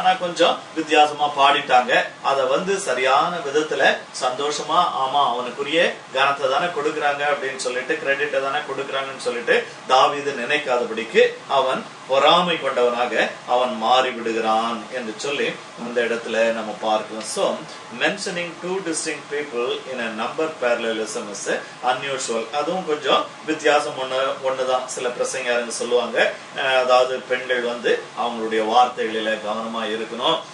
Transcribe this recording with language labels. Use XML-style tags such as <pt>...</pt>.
<ta>ஆனா கொஞ்சம் வித்தியாசமா பாடிட்டாங்க. அத வந்து சரியான விதத்துல சந்தோஷமா, ஆமா அவனுக்குரிய கனத்தை தானே கொடுக்குறாங்க அப்படின்னு சொல்லிட்டு, கிரெடிட்டை தானே கொடுக்குறாங்கன்னு சொல்லிட்டு தாவீது நினைக்காதபடிக்கு அவன் பொறாமை கொண்டவனாக அவன் மாறி விடுகிறான் என்று சொல்லி அந்த இடத்துல நம்ம பார்க்கிறோம்.</ta> <en>So mentioning two distinct people in a number parallelism is unusual.</en> <ta>அதுவும் கொஞ்சம் வித்தியாசம் ஒண்ணுதான். சில பிரசங்கரங்க சொல்லுவாங்க, அதாவது பெண்கள் வந்து அவங்களுடைய வார்த்தைகளில கவனமா இருக்கணும்.</ta>